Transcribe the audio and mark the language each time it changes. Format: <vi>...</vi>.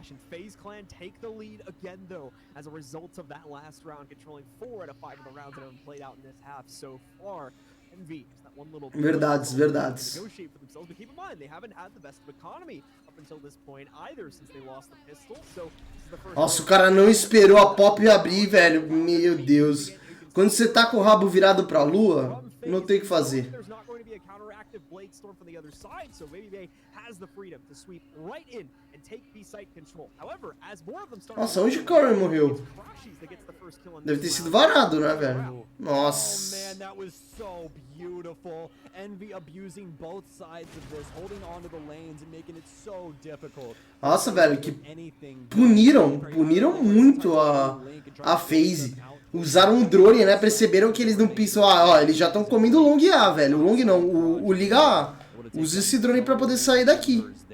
<en>FaZe Clan take the lead again, though, as a result of that last round, controlling 4 out of 5 of the rounds that have been played out in this half so far. Envy, that one little</en> <pt>verdades.</pt> <en>Negotiate for themselves, but keep in mind they haven't had the best of economy up until this point either, since they lost the pistol. So this is the first.</en> <pt>Nossa, o cara não esperou a pop abrir, velho. Meu Deus. Quando você tá com o rabo virado pra lua, não tem o que fazer.</pt> <en>Blade Storm from the other side, so Baby Bay has the freedom to sweep right in and take B site control. However, as more of them start.</en> <pt>Nossa, onde o Curry morreu? Deve ter sido varado, né, velho? Nossa.</pt> <en>Oh man, that was so beautiful. Envy abusing both sides of this, holding on to the lanes and making it so difficult.</en> <pt>Nossa, velho, que puniram muito a FaZe. Usaram um drone, né? Perceberam que eles não pisam. Ó, eles já estão comendo o Long A, velho. O Long não, o Liga A. Usa esse drone pra poder sair daqui.</pt>